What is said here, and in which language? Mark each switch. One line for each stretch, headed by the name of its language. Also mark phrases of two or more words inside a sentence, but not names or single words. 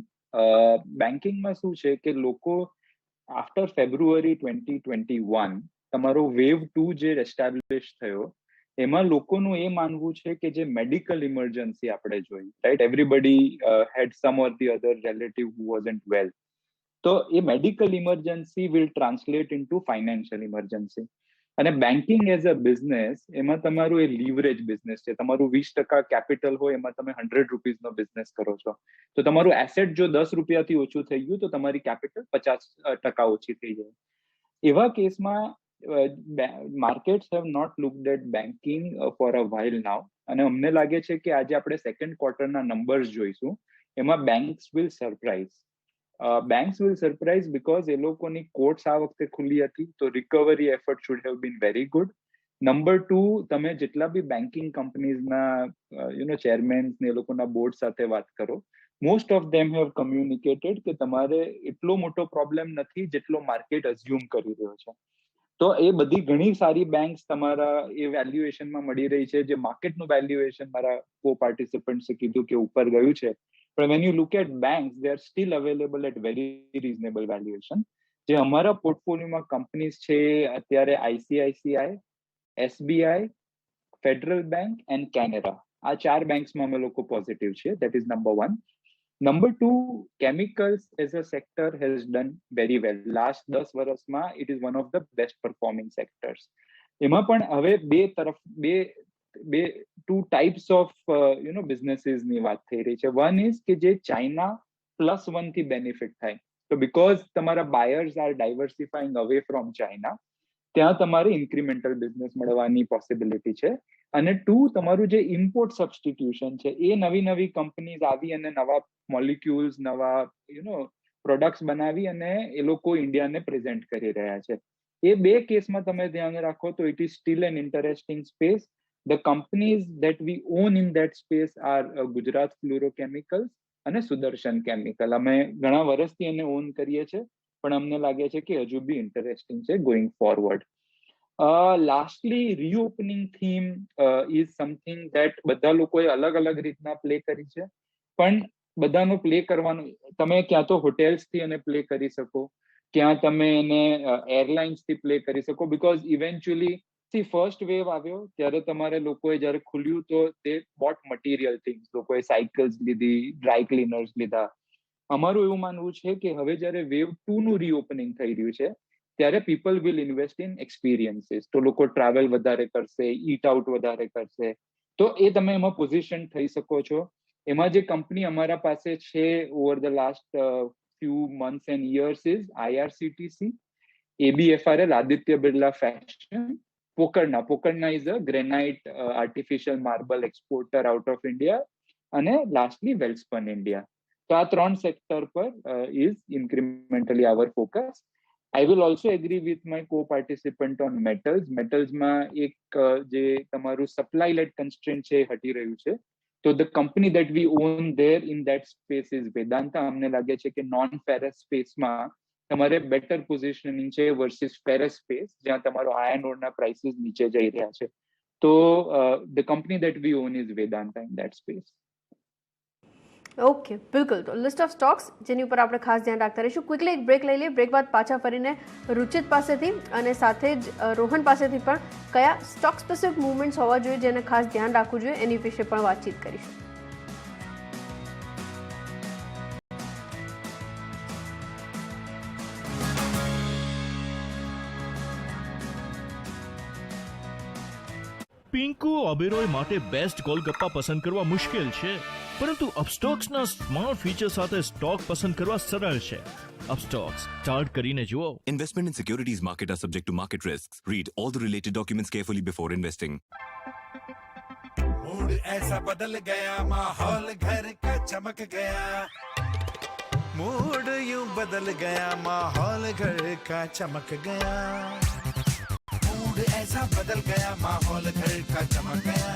Gujarati: બેન્કિંગમાં શું છે કે લોકો
English: after February
Gujarati: 2021 તમારો વેવ 2 જે એસ્ટાબ્લિશ થયો એમાં લોકોનું એ માનવું છે કે જે
English: medical emergency
Gujarati: આપણે જોઈ, રાઈટ,
English: everybody had some or the other relative who wasn't well,
Gujarati: તો એ
English: medical emergency will translate into financial emergency.
Gujarati: અને
English: banking as a business,
Gujarati: એમાં તમારું એ
English: leverage business
Gujarati: છે. તમારું 20% કેપિટલ હોય, એમાં તમે 100 રૂપીઝનો બિઝનેસ કરો છો, તો તમારું એસેટ જો 10 રૂપિયાથી ઓછું થઈ ગયું તો તમારી કેપિટલ 50% ઓછી થઈ જાય. એવા કેસમાં
English: markets have not looked at banking for a while now,
Gujarati: અને અમને લાગે છે કે આજે આપણે સેકન્ડ ક્વાર્ટરના નંબર્સ જોઈશું, એમાં
English: banks will surprise because
Gujarati: એ લોકોની કોર્ટ્સ આ વખતે ખુલ્લી હતી, તો
English: recovery effort should have been very good.
Gujarati: નંબર 2, તમે જેટલા બી બેન્કિંગ કંપનીઝના ચેરમેન્સ ને એ લોકોના બોર્ડ સાથે વાત કરો,
English: most of them have communicated
Gujarati: કે તમારે એટલો મોટો પ્રોબ્લેમ નથી જેટલો માર્કેટ અઝ્યુમ કરી રહ્યો છે. તો એ બધી ઘણી સારી બેંક્સ તમારા એ વેલ્યુએશનમાં મળી રહી છે, જે માર્કેટનું વેલ્યુએશન મારા કો પાર્ટિસિપન્ટ્સે કીધું કે ઉપર ગયું છે.
English: પણ when you look at banks, they are still available at very reasonable valuation.
Gujarati: જે અમારા પોર્ટફોલિયોમાં કંપનીઝ છે અત્યારે ICICI, SBI, ફેડરલ બેંક એન્ડ કેનેરા, આ 4 બેંક્સમાં અમે લોકો પોઝિટિવ છીએ.
English: that is number 1. Number 2, chemicals as a sector has done very well. Last 10 વર્ષમાં it is one of the best performing sectors.
Gujarati: એમાં પણ હવે
English: two types of businesses
Gujarati: ની વાત થઈ રહી છે.
English: One is
Gujarati: કે જે ચાઇના +1 થી બેનિફિટ થાય, તો because તમારા
English: buyers are diversifying away from China,
Gujarati: ત્યાં તમારે
English: incremental business
Gujarati: મળવાની પોસિબિલિટી છે. અને 2, તમારું જે
English: import substitution
Gujarati: છે, એ નવી કંપનીઝ આવી અને નવા મોલિક્યુલ્સ, નવા પ્રોડક્ટ્સ બનાવી અને એ લોકો ઇન્ડિયાને પ્રેઝન્ટ કરી રહ્યા છે. એ 2 કેસમાં તમે ધ્યાન રાખો તો
English: it is still an interesting space. the companies that we own in that space are Gujarat Fluorochemicals અને સુદર્શન કેમિકલ.
Gujarati: અમે ઘણા વર્ષથી એને ઓન કરીએ છીએ, પણ અમને લાગે છે કે હજુ બી ઇન્ટરેસ્ટિંગ છે
English: going forward. Lastly, reopening theme is something that
Gujarati: બધા લોકોએ અલગ રીતના પ્લે કરી છે, પણ બધાનો પ્લે કરવાનું, તમે ક્યાં તો હોટેલ્સથી એને પ્લે કરી શકો, ક્યાં તમે એને એરલાઇન્સથી પ્લે કરી શકો,
English: because eventually first wave
Gujarati: આવ્યો ત્યારે તમારે લોકોએ જ્યારે ખુલ્યું તો તે
English: bought material things,
Gujarati: લોકોએ સાયકલ્સ લીધી,
English: dry cleaners
Gujarati: લીધા. અમારું એવું માનવું છે કે હવે જ્યારે વેવ 2 નું રીઓપનિંગ થઈ રહ્યું છે ત્યારે
English: people will invest in experiences,
Gujarati: તો લોકો ટ્રાવેલ વધારે કરશે,
English: eat out
Gujarati: વધારે કરશે, તો એ તમે એમાં પોઝિશન થઈ શકો છો. એમાં જે કંપની અમારા પાસે છે
English: over the last few months and years is IRCTC. ABFRL, Aditya Birla Fashion, Pokarna is a granite artificial marble exporter out of India, અને lastly Welspun India.
Gujarati: તો આ 3 સેક્ટર પર
English: is incrementally our focus. I will also agree with my co-participant on metals.
Gujarati: Metals માં એક જે તમારું
English: supply led constraint
Gujarati: છે હટી રહ્યું છે.
English: તો the company that we own there in that space is Vedanta.
Gujarati: અમને લાગે છે કે
English: non ferrous space
Gujarati: માં તમારે
English: better positioning
Gujarati: છે
English: versus ferrous space
Gujarati: જ્યાં તમારો
English: iron ore
Gujarati: ના prices નીચે જઈ રહ્યા છે.
English: તો the company that we own is Vedanta in that space.
Gujarati: ઓકે, બિલકુલ. તો
English: list of stocks
Gujarati: જેની ઉપર આપણે ખાસ ધ્યાન રાખતા રહીશું. ક્વિકલી એક બ્રેક લઈ લઈએ. બ્રેક બાદ પાછા ફરીને રુચિત પાસેથી અને સાથે જ રોહન પાસેથી પણ કયા
English: stock specific movements
Gujarati: હોવા જોઈએ જેને ખાસ ધ્યાન રાખવું જોઈએ એની વિશે પણ વાતચીત કરીશું. પિંકુ ઓબેરોય માટે બેસ્ટ ગોલગપ્પા પસંદ કરવા મુશ્કેલ છે, પરંતુ અપસ્ટોક્સના
English: smart feature
Gujarati: સાથે સ્ટોક પસંદ કરવા સરળ છે. અપસ્ટોક્સ સ્ટાર્ટ કરીને જુઓ.
English: Investment in securities market are subject to market risks. Read all the related documents carefully before investing.
Hindi: मूड ऐसा बदल गया, माहौल घर का चमक गया. मूड यूं बदल गया, माहौल घर का चमक गया. मूड ऐसा बदल गया, माहौल घर का चमक गया.